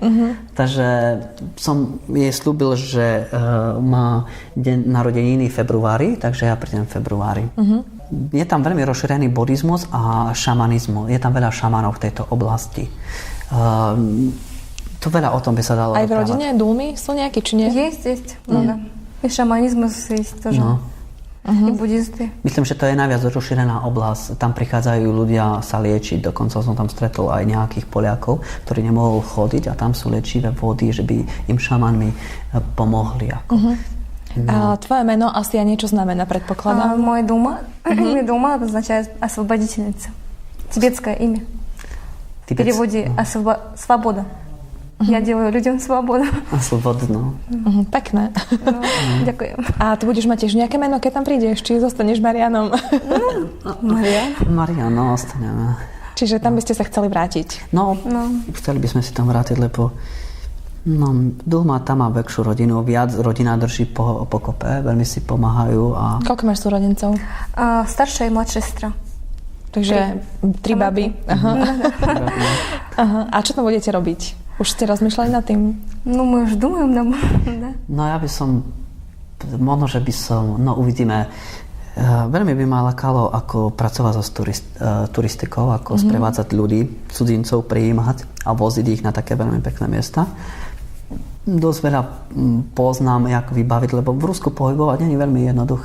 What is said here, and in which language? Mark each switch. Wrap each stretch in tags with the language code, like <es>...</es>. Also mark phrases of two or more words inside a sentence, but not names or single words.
<sk>Takže som jej slúbil, že má deň narodeniny v februári, takže ja prídem v februári. Je tam veľmi rozšírený buddhizmus a šamanizmus. Je tam veľa šamanov v tejto oblasti. To veľa o tom by sa dalo rozprávať. Aj v rodine Dulmy sú nejakí, či nie?</sk> <ru>Есть. Ну, да. И шаманизм есть тоже. И буддисты.</ru> <sk>Myslím, že to je najviac rozšírená oblasť. Tam prichádzajú ľudia sa liečiť. Dokonca som tam stretol aj nejakých Poliakov, ktorí nemohol chodiť a tam sú liečivé vody, že by im šamanmi pomohli. No. Tvoje meno asi aj niečo znamená, predpokladám.</sk> <ru>Мой дума означает освободительница. Тибетское имя. В переводе свобода.</ru> <sk>Ja делаю ľuďom svobodu. A slobodno. Pekné. No, ďakujem. A ty budeš mať tiež nejaké meno, keď tam prídeš? Či zostaneš Marianom? Marian, no, ostaneme. Čiže tam by ste sa chceli vrátiť? No, chceli by sme si tam vrátiť, lebo Dulma tam má väčšiu rodinu, viac rodina drží pokope, veľmi si pomáhajú. Koľko máš súrodencov? Staršia i mladšia sestra. Takže 3 baby. Aha. Aha. A čo tam budete robiť? Už ste rozmýšľali nad tým?</sk> <ru>Ну, мы už думаем, да.</ru> <sk>No ja by som, možno, že by som, no uvidíme, veľmi by ma lakalo, ako pracovať so turistikou, ako sprevádzať ľudí, cudzincov, prijímať a voziť ich na také veľmi pekné miesta. Dosť veľa poznám, jak vybaviť, lebo v Rusku pohybovať nie je veľmi jednoduché.</sk>